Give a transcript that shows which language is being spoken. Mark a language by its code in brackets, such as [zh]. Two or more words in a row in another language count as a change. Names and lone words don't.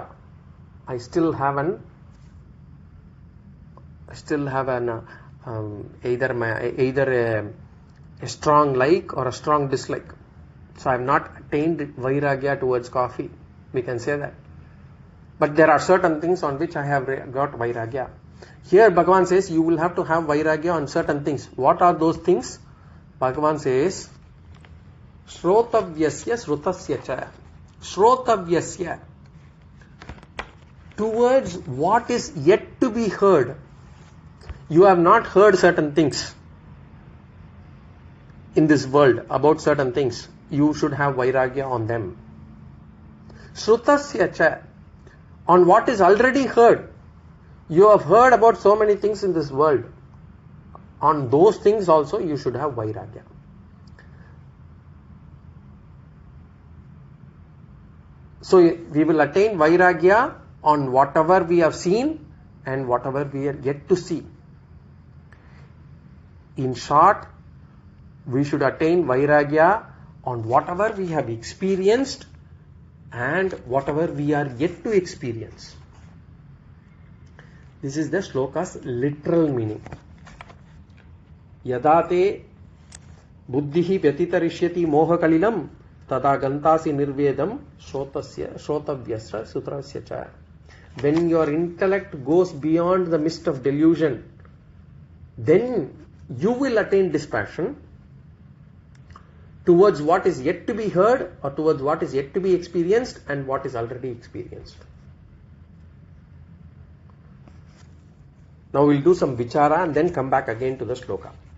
[en] I still have either a strong like or a strong dislike. So I have not attained vairagya towards coffee. We can say that. But there are certain things on which I have got vairagya. Here Bhagavan says you will have to have vairagya on certain things. What are those things? Bhagavan says, [sa] श्रोतव्यस्य श्रुतस्य च. [en] Shrotavyasya. Towards what is yet to be heard. You have not heard certain things in this world about certain things. You should have vairagya on them. [sa] श्रुतस्य च. [en] On what is already heard. You have heard about so many things in this world. On those things also you should have vairagya. So we will attain vairagya on whatever we have seen and whatever we are yet to see. In short, we should attain vairagya on whatever we have experienced and whatever we are yet to experience. This is the sloka's literal meaning. [sa] यदा ते बुद्धिः व्यतितरिष्यति मोहकलिलं तदा गन्तासि निर्वेदं श्रोतव्यस्य श्रुतस्य च. [en] When your intellect goes beyond the mist of delusion, then you will attain dispassion towards what is yet to be heard or towards what is yet to be experienced and what is already experienced. Now we'll do some vichara and then come back again to the sloka.